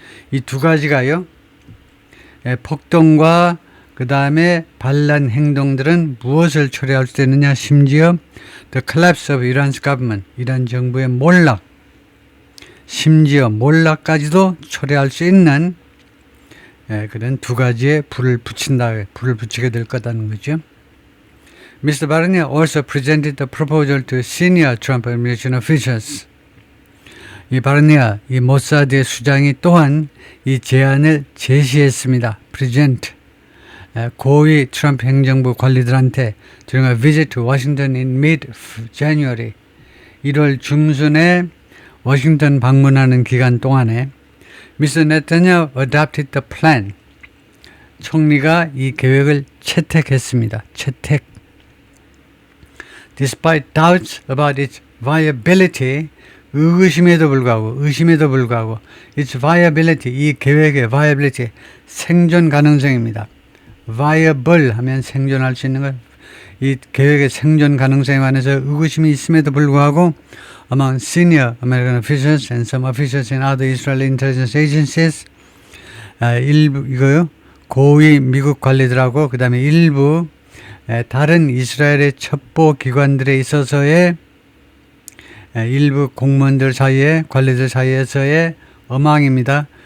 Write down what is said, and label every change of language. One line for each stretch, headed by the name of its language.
Korean: 이 두 가지가요, 폭동과 그 다음에 반란 행동들은 무엇을 초래할 수 있느냐, 심지어
English: the collapse of Iran's government,
Korean: 이란 정부의 몰락, 심지어 몰락까지도 초래할 수 있는 그런 두 가지의 불을 붙이게 될 거다는 거죠.
English: Mr. Barnier also presented the proposal to senior Trump administration officials.
Korean: 이 바르니아, 이 모사드의 수장이 또한 이 제안을 제시했습니다. present. 고위 트럼프 행정부 관리들한테
English: during a visit to Washington in mid-January,
Korean: 1월 중순에 워싱턴 방문하는 기간 동안에 Mr.
English: Netanyahu adopted the plan.
Korean: 총리가 이 계획을 채택했습니다. 채택.
English: Despite doubts about its viability,
Korean: 의심에도 불구하고
English: its viability, 이 계획의 viability,
Korean: 생존 가능성입니다. viable 하면 생존할 수 있는 것, 이 계획의 생존 가능성에 관해서 의구심이 있음에도 불구하고
English: among senior American officials and some officials in other Israeli intelligence agencies,
Korean: 이거요, 고위 미국 관리들하고 그 다음에 일부 다른 이스라엘의 첩보 기관들에 있어서의 일부 공무원들 사이에, 관리들 사이에서의 엄황입니다.